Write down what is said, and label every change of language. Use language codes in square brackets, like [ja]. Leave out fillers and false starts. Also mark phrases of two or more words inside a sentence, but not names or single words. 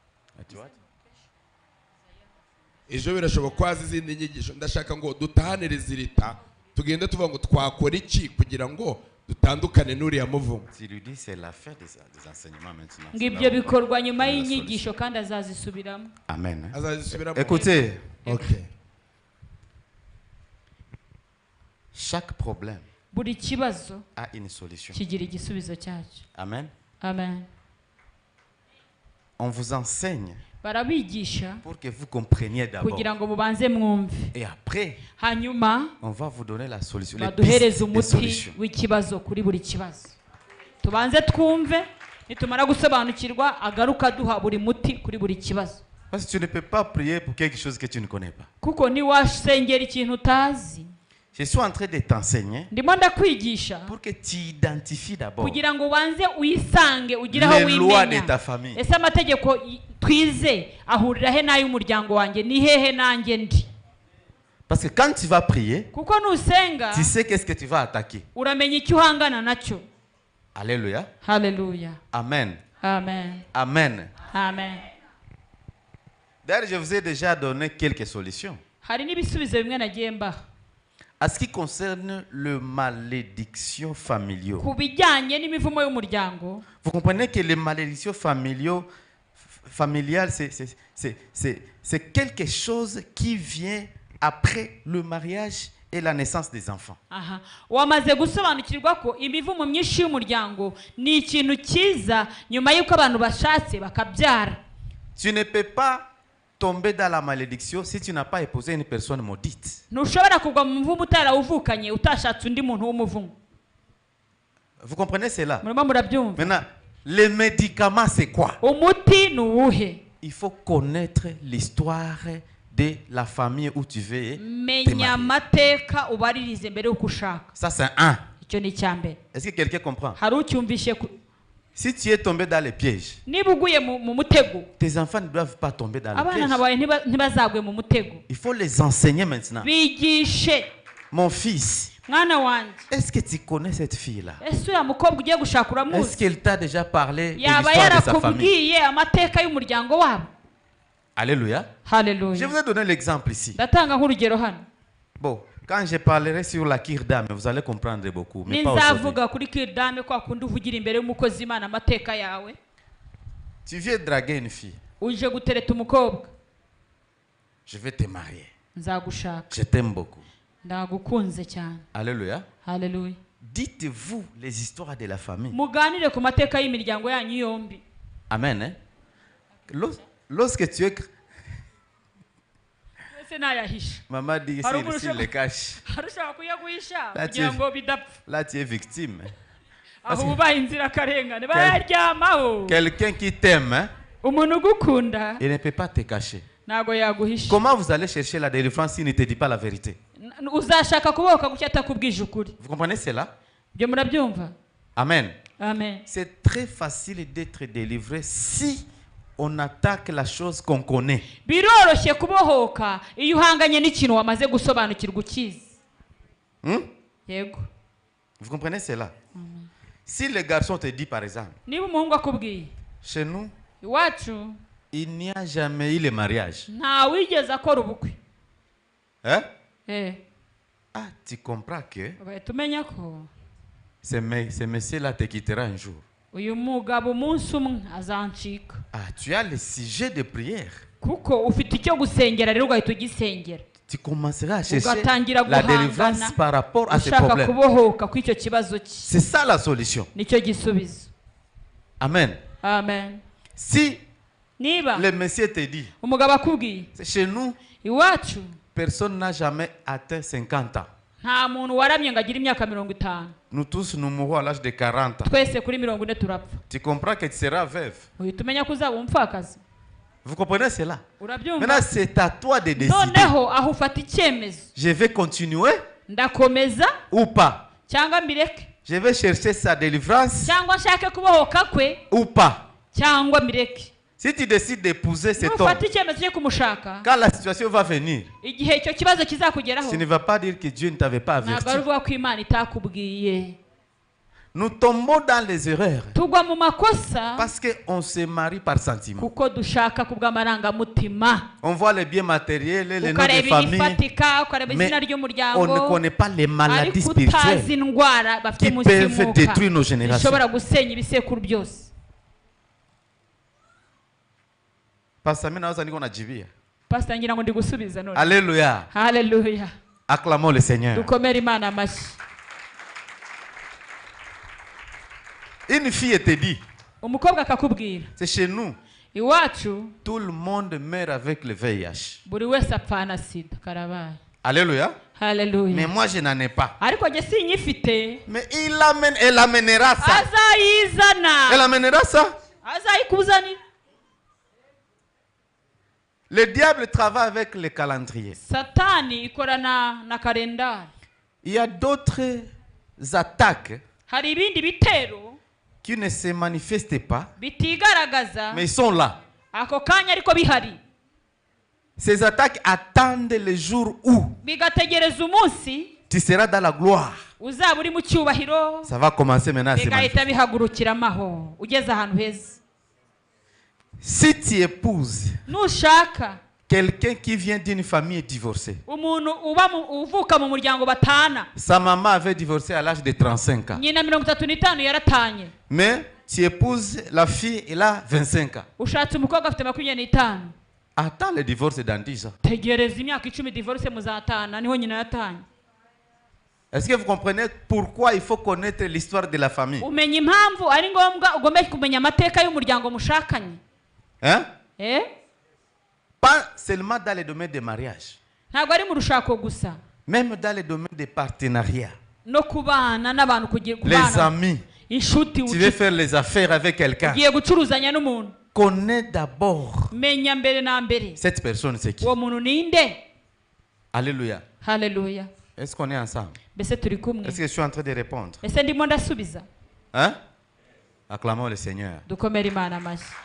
[rw] Ejo birashoboka ko haza izindi nyigisho. Ndashaka ngo dutahanire zirita, tugende tuvuga ngo twakora iki kugira ngo dutandukane n'uriya muvumo. Ngo ibyo bikorwa nyuma y'inyigisho kandi azazisubiramo. Amen. Azazisubiramo. [fr] Écoutez, Okay. chaque problème [rw] Buri kibazo [fr] a une solution. [rw] kigira igisubizo cyacyo. Amen. Amen. [fr] On vous enseigne [rw] Barabigisha [fr] pour que vous compreniez d'abord. [rw] kugira ngo mubanze mwumve, [fr] Et après, [rw] hanyuma [fr] on va vous donner la solution. Les [rw] baduhereze [fr] pistes de [rw] umuti [fr] solution. [rw] w'ikibazo kuri buri kibazo. Tubanze twumve, nitumara gusobanukirwa agaruka duha buri muti kuri buri kibazo. [fr] Parce que tu ne peux pas prier pour quelque chose que tu ne connais pas. [rw] Kuko niwasengera ikintu utazi. [fr] Je suis en train de t'enseigner [rw] Ndimo ndakwigisha [fr] pour que tu identifies d'abord [rw] kugira ngo ubanze uyisange ugire aho [fr] les lois de [rw] wimenya. [fr] ta famille. [rw] Ese amategeko twize ahurira he n'ay'umuryango wanjye, ni hehe nanjye ndi? [fr] Parce que quand tu vas prier, [rw] Kuko nusenga [fr] tu sais qu'est-ce que tu vas attaquer. [rw] uramenya icyo uhangana nacyo. [fr] Alléluia. [rw] Haleluya. Amen. Amen. Amen. Amen. [fr] D'ailleurs, je vous ai déjà donné quelques solutions. [rw] Hari n'ibisubizo bimwe nagiye mbaha. [fr] À ce qui concerne le malédiction familiaux. [rw] Ku bijyanye n'imivumo y'umuryango. [fr] Vous comprenez que les malédictions familiales, c'est quelque chose qui vient après le mariage et la naissance des enfants. Aha. [rw] Wamaze gusobanukirwa ko imivumo myinshi y'umuryango ni ikintu cyiza nyuma y'uko abantu bashatse bakabyara. [fr] Tu ne peux pas tomber dans la malédiction si tu n'as pas épousé une personne maudite. [rw] Ntushobora kugwa mu muvumo utarawuvukanye utashatse undi muntu w'umuvumo. [fr] Vous comprenez cela? [rw] Murimo murabyumva? [fr] Maintenant, les médicaments, c'est quoi? [rw] Umuti ni uwuhe? [fr] Il faut connaître l'histoire de la famille où tu veux te [rw] Menya [fr] marier. [rw] amateka ubaririze mbere y'uko ushaka. [fr] Ça, c'est un. [rw] Icyo ni icyambere. [fr] Est-ce que quelqu'un comprend? [rw] Hari ucyumvishe [fr] Si tu es tombé dans les pièges, [rw] niba uguye mu mutego [fr] tes enfants ne doivent pas tomber dans les [rw] abana [fr] pièges. [rw] nabaye ntibazagwe mu mutego. [fr] Il faut les enseigner maintenant. [rw] Bigishe. [fr] Mon fils, [rw] Mwana wanjye, [fr] est-ce que tu connais cette fille-là? [rw] ese uriya mukobwa ugiye gushaka [fr] Est-ce [rw] uramuzi? [fr] qu'elle t'a déjà parlé de [rw] Yaba [fr] l'histoire de sa famille? [rw] yarakubwiye amateka y'umuryango wabo? [fr] Alléluia. Je [rw] Haleluya. [fr] vous ai donné l'exemple ici. [rw] Ndatanga nk'urugero hano. [fr] Bon, quand je parlerai sur la kirdame, vous allez comprendre beaucoup, mais pas aujourd'hui. [rw] Ninzavuga kuri kirdame kwa kundi uvugira imbere y'umukozi Imana amateka yawe. [fr] Tu viens draguer une fille. [rw] Uje gutereta umukobwa. [fr] Je vais te marier. [rw] Nzagushaka. [fr] Je t'aime beaucoup. [rw] Ndagukunze cyane. [fr] Alléluia. [rw] Haleluya. [fr] Dites-vous les histoires de la famille. [rw] Muganire ku mateka y'imiryango yanyu yombi. [fr] Amen. Hein? Lorsque tu es... [rw] Ese nayahisha. [fr] Maman dit s'il le cache. [rw] Harushaka kuyaguhisha [fr] Là, [rw] kugira ngo bidapfa. [fr] Là, tu es victime. [rw] Aho ubaye inzira karengane bayaryamaho. [fr] Quelqu'un qui t'aime, hein, [rw] Umuntu ugukunda [fr] il ne peut pas te cacher. [rw] ntago yaguhisha. [fr] Comment vous allez chercher la délivrance s'il ne te dit pas la vérité? [rw] Uzashaka kubohoka gucya atakubwije ukuri. [fr] Vous comprenez cela? [rw] Byo murabyumva? Amen. Amen. [fr] C'est très facile d'être délivré si on attaque la chose qu'on connaît. [rw] Biroroshye kubohoka iyo uhanganye n'ikintu wamaze gusobanukirwa ukizi. Yego. [fr] Vous comprenez cela? Si le garçon te dit par exemple, [rw] Niba umuhungu akubwiye [fr] chez nous, [rw] iwacu [fr] il n'y a jamais eu le mariage. [rw] nta wigeze akora ubukwe. [fr] Hein? Ah, tu comprends que [rw] ugahita umenya ko [fr] ce monsieur-là te quittera un jour. [rw] uyu mugabo umunsi umwe azancika. [fr] Tu as le sujet de prière. [rw] Kuko ufite icyo gusengera rero ugahita ugisengera. [fr] Tu commenceras à chercher [rw] Ugatangira [fr] la [rw] guhangana, [fr] délivrance par rapport à ces [rw] ushaka [fr] problèmes. [rw] kubohoka kw'icyo kibazo cye. [fr] C'est ça la solution. [rw] Nicyo gisubizo. Amen. Amen. [fr] Si [rw] Niba [fr] le monsieur te dit, [rw] umugabo akubwiye [fr] c'est chez nous, [rw] iwacu [fr] personne n'a jamais atteint 50 ans. [rw] nta muntu waramye ngo agire imyaka 50. [fr] Nous tous, nous mourrons à l'âge de 40 ans. [rw] Twese kuri 40 turapfa. [fr] Tu comprends que tu seras veuve. [rw] Uhita umenya ko uzaba umupfakazi. [fr] Vous comprenez cela? [rw] Urabyumva? [fr] Maintenant, c'est à toi de décider. [rw] Noneho aho ufata icyemezo. [fr] Je vais continuer [rw] Ndakomeza [fr] ou pas. [rw] cyangwa mbireke. [fr] Je vais chercher sa délivrance [rw] Cyangwa nshake kubohoka kwe [fr] ou pas. [rw] cyangwa mbireke. [fr] Si tu décides d'épouser cet homme, [rw] Ufata icyemezo cyo kumushaka. [fr] quand la situation va venir, [rw] Igihe icyo kibazo kizakugeraho. [fr] tu ne vas pas dire que Dieu ne t'avait pas averti. [rw] Ntabwo ari uvuga ko Imana itakubwiye. [fr] Nous tombons dans les erreurs [rw] Tugwa mu makosa [fr] parce qu'on se marie par sentiment. [rw] kuko dushaka kubw'amarangamutima. [fr] On voit les biens matériels, les noms de [rw] Ukareba [fr] famille, [rw] ibifatika, ukareba [fr] mais [rw] izina [fr] on ne [rw] ry'umuryango. [fr] connaît pas les maladies [rw] Ariko utazi [fr] spirituelles [rw] indwara bafite [fr] qui [rw] munsi [fr] peuvent [rw] y'umwuka [fr] détruire nos générations. [rw] zishobora gusenya ibisekuru byose. [sw] Pastor, mimi naweza niko najibia. [rw] Pastor ngira ngo ndi gusubiza none. [fr] Alléluia. [rw] Hallelujah. [fr] Acclamons le Seigneur. [rw] Dukomere Imana amashyi. [fr] Une fille te dit, [rw] Umukobwa akakubwira [fr] c'est chez nous, [rw] iwacu [fr] tout le monde meurt avec le VIH. [rw] buri wese apfana sida karabaye. [fr] Alléluia. Mais [rw] Hallelujah. [fr] moi, je n'en ai pas. [rw] Ariko nge sinyifite. [fr] Mais elle amènera ça. Elle [rw] Azayizana. [fr] amènera ça. [rw] Azayikuzanira. [fr] Le diable travaille avec le calendrier. [rw] Satani ikorana na kalendari. [fr] Il y a d'autres attaques [rw] Hari ibindi bitero [fr] qui ne se manifestent pas, [rw] bitigaragaza [fr] mais ils sont là. [rw] ako kanya ariko bihari. [fr] Ces attaques attendent le jour où [rw] Bigategereza umunsi [fr] tu seras dans la gloire. [rw] uzaba uri mu cyubahiro. [fr] Ça va commencer maintenant à se [rw] Bigahita [fr] manifester. [rw] bihagurukira amaho ugeze ahantu heza. [fr] Si tu épouses [rw] nushaka [fr] quelqu'un qui vient d'une famille divorcée, [rw] umuntu uvuka mu muryango batana, [fr] sa maman avait divorcé à l'âge de 35 ans. [rw] nyina 35 yaratanye, [fr] Mais tu épouses la fille, elle a 25 ans. [rw] ushatse umukobwa afite 25, [fr] Attends le divorce dans 10 ans. [rw] tegereza imyaka 10 divorce muzatana, niho nyina yatanye. [fr] Est-ce que vous comprenez pourquoi il faut connaître l'histoire de la famille? [rw] Umenya impamvu ari ngombwa ugomba kumenya amateka y'umuryango mushakanye. [fr] Hein? [rw] Eh? [fr] Pas seulement dans le domaine des mariages, [rw] Ntabwo ari mu rushako gusa, [fr] même dans le domaine des partenariats. [rw] no kubana n'abantu kugira [fr] Les [rw] kubana. [fr] amis, [rw] Inshuti [fr] tu veux faire les affaires avec quelqu'un, [rw] ugiye gucuruzanya n'umuntu, [fr] connais d'abord [rw] menya mbere na mbere [fr] cette personne, c'est qui. [rw] uwo muntu ninde. [fr] Alléluia. [rw] Haleluya. [fr] Est-ce qu'on est ensemble? [rw] Mbese turi kumwe? [fr] Est-ce que je suis en train de répondre? [rw] Ese ndimo ndasubiza? [fr] Hein? Acclamons le Seigneur. [rw] Dukomere Imana amashyi.